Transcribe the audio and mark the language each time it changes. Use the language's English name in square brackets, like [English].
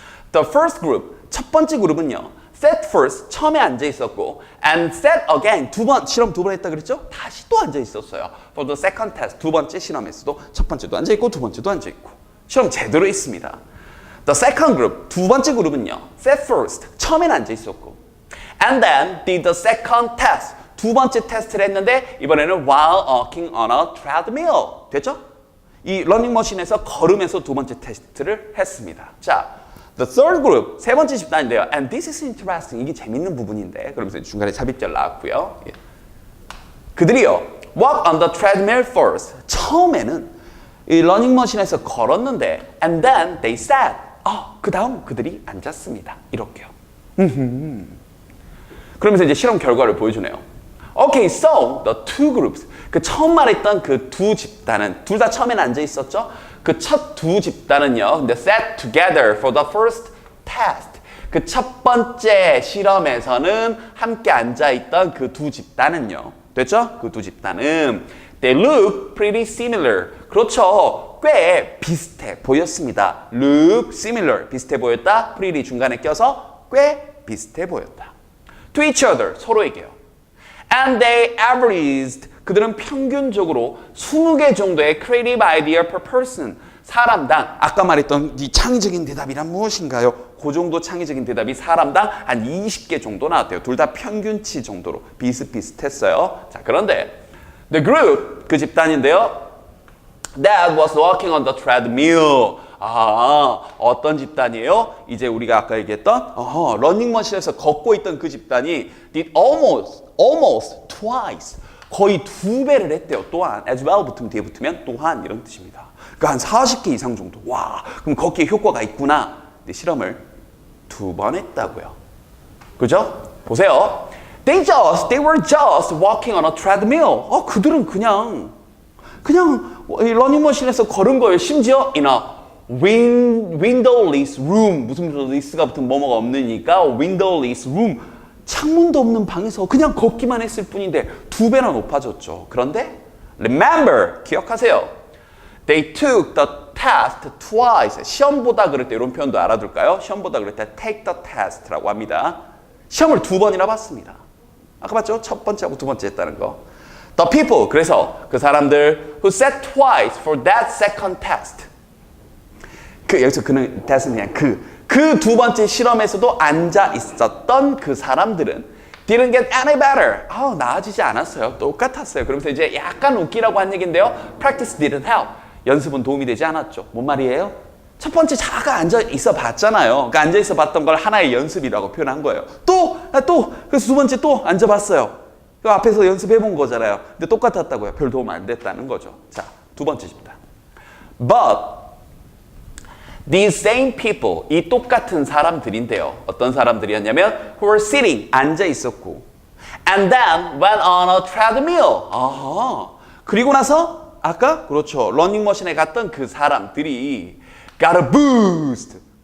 [English] The first group. [Korean] 첫 번째 그룹은요. [English] Sat first. [Korean] 처음에 앉아 있었고 [English] and sat again. [Korean] 실험 2번 했다 그랬죠? 다시 또 앉아 있었어요. [English] For the second test. [Korean] 두 번째 실험에서도 첫 번째도 앉아 있고 두 번째도 앉아 있고. 실험 제대로 했습니다. [English] The second group, [Korean] 두 번째 그룹은요. [English] Sat first, [Korean] 처음엔 앉아 있었고 [English] and then did the second test. [Korean] 두 번째 테스트를 했는데 이번에는 [English] while walking on a treadmill. [Korean] 됐죠? 이 러닝머신에서 걸으면서 두 번째 테스트를 했습니다. 자, [English] the third group, [Korean] 세 번째 집단인데요. [English] And this is interesting. [Korean] 이게 재밌는 부분인데 그러면서 중간에 삽입절 나왔고요. 그들이요. [English] Walk on the treadmill first. [Korean] 처음에는 이 러닝머신에서 걸었는데 [English] and then they sat. [Korean] 그 다음 그들이 앉았습니다. 이렇게요. 그러면서 이제 실험 결과를 보여주네요. [English] Okay, so the two groups. [Korean] 그 처음 말했던 그 두 집단은 둘 다 처음에는 앉아 있었죠. 그 첫 두 집단은요. 근데 [English] sat together for the first test. [Korean] 그 첫 번째 실험에서는 함께 앉아 있던 그 두 집단은요. 됐죠? 그 두 집단은 [English] they look pretty similar. [Korean] 그렇죠. 꽤 비슷해 보였습니다. look similar. 비슷해 보였다. pretty 중간에 껴서 꽤 비슷해 보였다. [English] to each other. [Korean] 서로에게요. [English] and they averaged. [Korean] 그들은 평균적으로 20개 정도의 [English] creative idea per person. [Korean] 사람당 아까 말했던 이 창의적인 대답이란 무엇인가요? 그 정도 창의적인 대답이 사람당 한 20개 정도 나왔대요. 둘 다 평균치 정도로 비슷비슷했어요. 자, 그런데 [English] the group, [Korean] 그 집단인데요. [English] That was walking on the treadmill. [Korean] 어떤 집단이에요? 이제 우리가 아까 얘기했던 러닝머신에서 걷고 있던 그 집단이 [English] did almost twice. [Korean] 거의 2배를 했대요. 또한 as well 붙으면 뒤에 붙으면 또한 이런 뜻입니다. 그러니까 한 40개 이상 정도. 와, 그럼 걷기에 효과가 있구나. 근데 실험을 2번 했다고요. 그죠? 보세요. [English] They were just walking on a treadmill. [Korean] 그들은 그냥 러닝머신에서 걸은 거예요. 심지어 [English] in a windowless room. [Korean] 무슨 windowless가 붙은 뭐뭐가 없으니까 windowless room. 창문도 없는 방에서 그냥 걷기만 했을 뿐인데 2배나 높아졌죠. 그런데 remember, 기억하세요. [English] They took the test twice. [Korean] 시험 보다 그럴 때 이런 표현도 알아둘까요? 시험 보다 그럴 때 take the test라고 합니다. 시험을 2번이나 봤습니다. 아까 봤죠? 첫 번째하고 두 번째 했다는 거. [English] The people, [Korean] 그래서 그 사람들 [English] who sat twice for that second test. [Korean] 여기서 그는 test는 그냥 그 두 번째 실험에서도 앉아 있었던 그 사람들은 [English] didn't get any better. [Korean] 나아지지 않았어요. 똑같았어요. 그러면서 이제 약간 웃기라고 한 얘기인데요. [English] Practice didn't help. [Korean] 연습은 도움이 되지 않았죠. 뭔 말이에요? 첫 번째 자가 앉아 있어 봤잖아요. 그러니까 앉아 있어 봤던 걸 하나의 연습이라고 표현한 거예요. 그래서 두 번째 또 앉아 봤어요. 그 앞에서 연습해 본 거잖아요. 근데 똑같았다고요. 별 도움 안 됐다는 거죠. 자, 두 번째 집단. [English] But these same people, [Korean] 이 똑같은 사람들인데요. 어떤 사람들이었냐면 [English] who were sitting, [Korean] 앉아 있었고 [English] and then went on a treadmill. [Korean] 그리고 나서 아까 그렇죠. 러닝머신에 갔던 그 사람들이 [English] got a boost.